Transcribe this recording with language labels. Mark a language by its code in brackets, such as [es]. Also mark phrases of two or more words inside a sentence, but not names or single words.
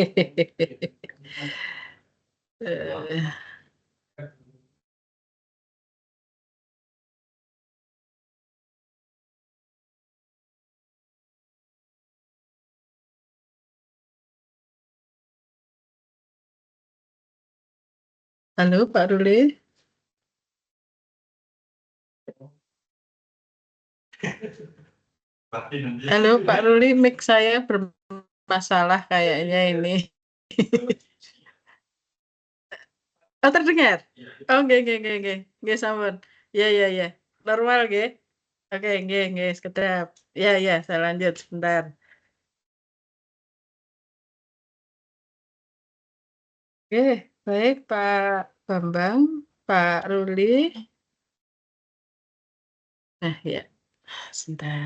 [id] Eh, Halo Pak Ruli. Halo Pak Ruli, mic saya bermasalah kayaknya ini. Oh terdengar? [jv] Oh nggih sampun. [id] Ya. [jv] Normal nggih. Oke nggih sekedap. [id] Ya saya lanjut sebentar. Oke, baik Pak Bambang, Pak Ruli. Nah ya, sebentar.